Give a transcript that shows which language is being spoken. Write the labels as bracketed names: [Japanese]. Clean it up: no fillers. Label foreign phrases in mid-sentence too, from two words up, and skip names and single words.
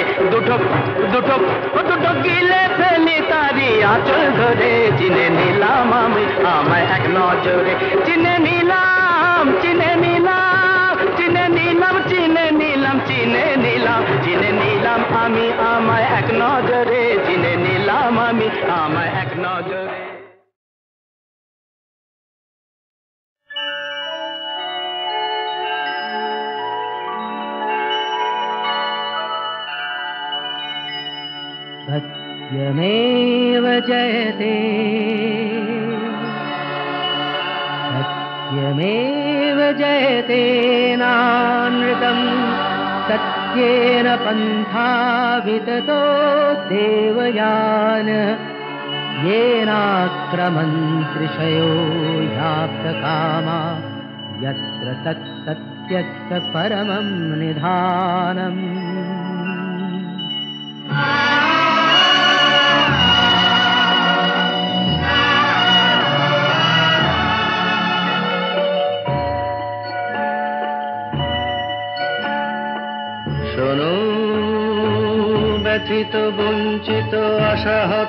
[Bangla] 2 ঢোক গিলে ফেলি তারি আঁচল ধরে চিনে নিলাম আমি আমায় এক নজরে। চিনে নিলাম, চিনে নিলাম, চিনে নিলাম, চিনে নিলাম, চিনে নিলাম, চিনে নিলাম আমি আমায় এক নজরে, চিনে নিলাম আমি আমায় এক নজরে। [Sanskrit] सत्यमेव जयते, सत्यमेव जयते नानृतम्, सत्येन पन्था विततो देवयान, येनाक्रमन्त्रिषयो याप्तकामा, यत्र तत्सत्यस्य परमं निधानम्। [Bangla] শোনো ব্যথিত বঞ্চিত আশাহত